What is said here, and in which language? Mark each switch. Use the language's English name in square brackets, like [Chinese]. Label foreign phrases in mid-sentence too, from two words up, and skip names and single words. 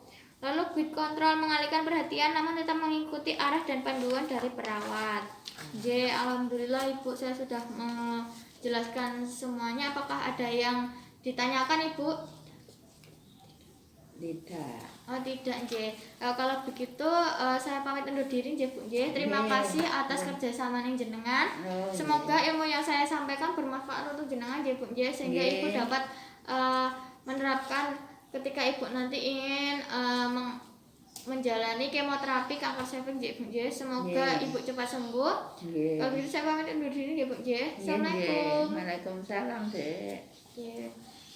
[Indonesian] Lalu [English] grid control, [Indonesian] mengalihkan perhatian namun tetap mengikuti arah dan panduan dari perawat. Alhamdulillah Ibu, saya sudah menjelaskan semuanya. Apakah ada yang ditanyakan Ibu? Tidak. Oh tidak nggih. Kalau begitu saya pamit undur diri [Javanese] nggih Bu nggih. [Indonesian] Terima [Javanese] Nggih. [Indonesian] kasih atas kerjasamanya jenengan. Oh, Semoga ilmu yang saya sampaikan bermanfaat untuk jenengan [Javanese] nggih Bu nggih, [Indonesian] sehingga [Javanese] Nggih. [Indonesian] Ibu dapat menerapkan ketika Ibu nanti ingin menjalani kemoterapi kanker cervix [Javanese] nggih Bu nggih. [Indonesian] Semoga [Javanese] Nggih. [Indonesian] Ibu cepat sembuh. [Javanese] Nggih. [Indonesian] Kalau begitu saya pamit undur diri [Javanese] nggih Bu nggih. Nggih, nggih. [Indonesian] Assalamualaikum. Waalaikumsalam, Dek. [Javanese] Nggih.